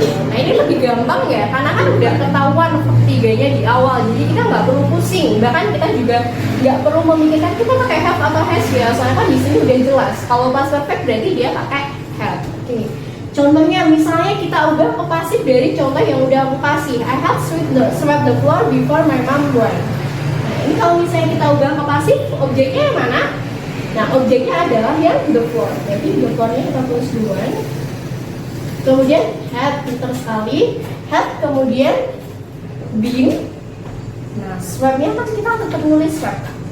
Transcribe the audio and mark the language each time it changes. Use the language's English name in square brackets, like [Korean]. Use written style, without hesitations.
[Indonesian] Nah ini lebih gampang ya, karena kan udah ketahuan verb 3-nya di awal, jadi kita nggak perlu pusing. Bahkan kita juga nggak perlu memikirkan kita pakai have atau has ya, soalnya kan di sini udah jelas. Kalau past perfect berarti dia pakai have. Oke. Contohnya misalnya kita ubah ke pasif dari contoh yang udah aku kasih. [English] I have swept the floor before my mom went. [Indonesian] Nah ini kalau misalnya kita ubah ke pasif, objeknya yang mana? Nah, objeknya adalah yang the floor. Jadi the floor-nya kita tulis duluan. Kemudian had, pintar sekali. Had, kemudian been. Nah, swept-nya kan kita tetap nulis swept.